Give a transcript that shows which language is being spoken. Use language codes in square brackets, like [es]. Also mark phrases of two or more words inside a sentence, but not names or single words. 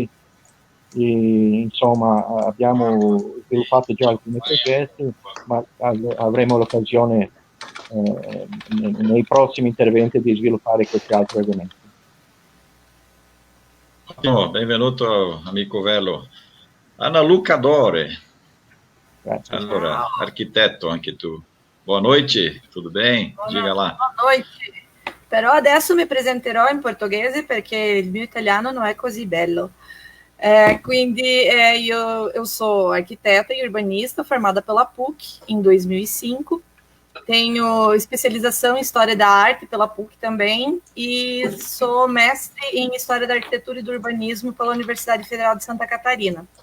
[it] E, insomma, abbiamo sviluppato già alcuni progetti, ma avremo l'occasione nei prossimi interventi di sviluppare questi altri argomenti. Ottimo, benvenuto amico Velo. Ana Luca Dore. Grazie. Allora, architetto anche tu. [pt] Boa noite, tudo bem? Diga lá. Boa noite. [it] Però adesso mi presenterò in portoghese perché il mio italiano non è così bello. [pt] Quindi eu sou arquiteta e urbanista formada pela PUC em 2005. Tenho especialização em História da Arte pela PUC também e sou mestre em História da Arquitetura e do Urbanismo pela Universidade Federal de Santa Catarina.